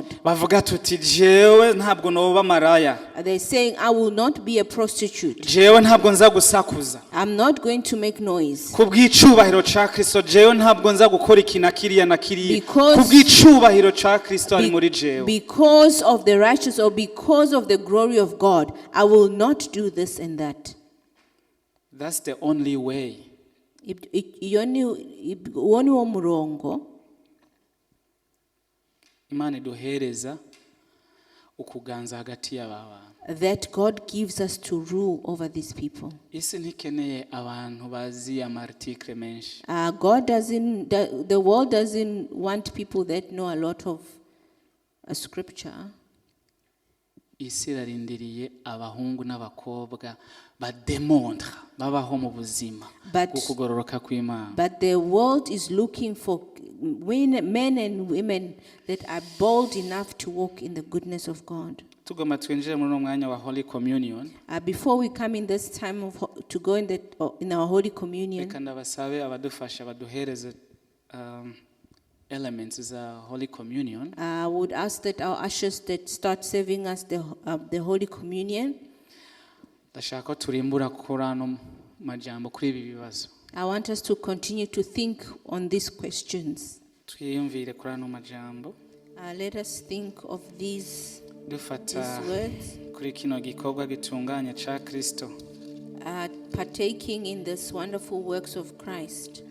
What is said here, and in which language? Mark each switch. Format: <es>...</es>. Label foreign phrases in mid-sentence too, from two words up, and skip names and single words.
<rn>Bavuga tuti jewe ntabwo noba maraya.</rn> <en>They're saying, I will not be a prostitute.</en> <rn>Jewe ntabwo nza gusakuza.</rn> <en>I'm not going to make noise.</en> <rn>Kubw'icubahiro ca Kristo jewe ntabwo nza gukora ikina kiriya na kiriya. Kubw'icubahiro ca Kristo ari muri jewe.</rn> <en>Because of the righteous or because of the glory of God, I will not do this and that. That's the only way.</en> <rn>Uoni wa murongo Imana iduhereza ukuganza hagati y'aba</rn> <en>that God gives us to rule over these people.</en> <rn>Isi ntikeneye abantu bazi amartikle menshi.</rn> <en>The world doesn't want people that know a lot of scripture.</en> <rn>Isi irarindiriye abahungu n'abakobwa bademontra babaho mu buzima kugororoka kw'Imana.</rn> <en>But the world is looking for men and women that are bold enough to walk in the goodness of God.</en> <rn>Tugomba twinjire muri umwanya wa</rn> <en>Holy Communion. Before we come in this time to go in our Holy Communion,</en> <rn>Reka ndabasabe abadufasha baduhereze elements za</rn> <en>Holy Communion, I would ask that our ushers that start serving us the Holy Communion.</en> <rn>ndashaka ko turimbura kuri ano majambo kuri ibi bibazo.</rn> <en>I want us to continue to think on these questions.</en> <rn>Twiyumvire kuri ano majambo.</rn> <en>Let us think of these</en> <rn>Dufata</rn> <en>words,</en> <rn>kuri kino gikorwa gitunganya ca Kristo.</rn> <en>partaking in this wonderful works of Christ.</en>